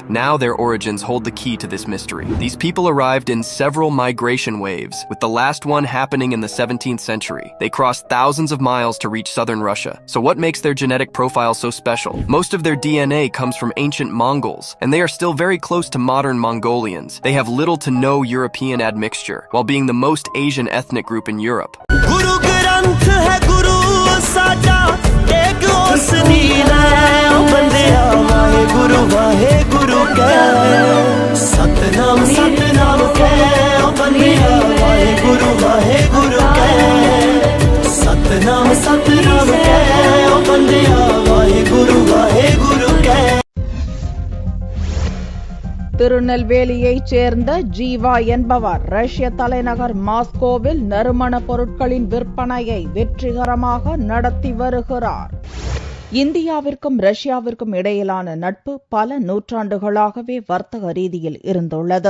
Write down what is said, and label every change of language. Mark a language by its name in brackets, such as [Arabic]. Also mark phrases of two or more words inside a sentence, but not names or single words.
[English] Now their origins hold the key to this mystery. These people arrived in several migration waves, with the last one happening in the 17th century. They crossed thousands of miles to reach southern Russia. So what makes their genetic profile so special? Most of their DNA comes from ancient Mongols, and they are still very close to modern Mongolians. They have little to no European admixture, while being the most Asian ethnic group in Europe. [Punjabi] ਗੁਰੂ ਗ੍ਰੰਥ ਹੈ ਗੁਰੂ ਸਾਜਾ, ਏਕ ਓਸਨੀ ਹੈ ਬੰਦਿਆ, ਵਾਹੇ ਗੁਰੂ ਕਹਿ, ਸਤਿਨਾਮ ਕਹਿ, ਬੰਦਿਆ, ਵਾਹੇ ਗੁਰੂ ਕਹਿ, ਸਤਿਨਾਮ ਕਹਿ, ਬੰਦਿਆ, ਵਾਹੇ ਗੁਰੂ ਕਹਿ. [Tamil] திருநெல்வேலியைச் சேர்ந்த ஜீவா என்பவர் ரஷ்ய தலைநகர் மாஸ்கோவில் நறுமண பொருட்களின் விற்பனையை வெற்றிகரமாக நடத்தி வருகிறார். இந்தியாவிற்கும் ரஷ்யாவிற்கும் இடையிலான நட்பு பல நூற்றாண்டுகளாகவே வர்த்தக ரீதியில் இருந்துள்ளது.